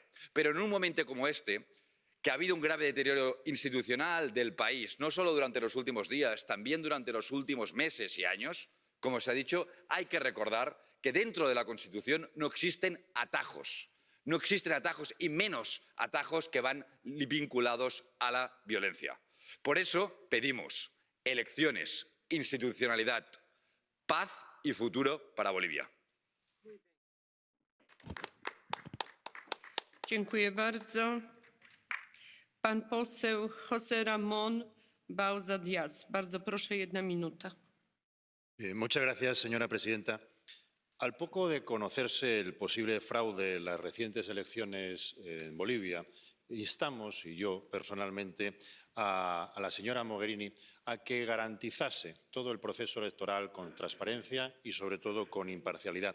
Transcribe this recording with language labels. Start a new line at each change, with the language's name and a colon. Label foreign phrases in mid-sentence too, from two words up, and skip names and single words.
Spanish: Pero en un momento como este, que ha habido un grave deterioro institucional del país, no solo durante los últimos días, también durante los últimos meses y años, como se ha dicho, hay que recordar que dentro de la Constitución no existen atajos. No existen atajos y menos atajos que van vinculados a la violencia. Por eso pedimos elecciones, institucionalidad, paz y futuro para Bolivia.
Polish: Dziękuję bardzo. Pan poseł José Ramón Bauza Díaz. Bardzo proszę, 1 minuta.
Spanish: Muchas gracias, señora presidenta. Al poco de conocerse el posible fraude en las recientes elecciones en Bolivia, instamos, y yo personalmente, a la señora Mogherini a que garantizase todo el proceso electoral con transparencia y, sobre todo, con imparcialidad.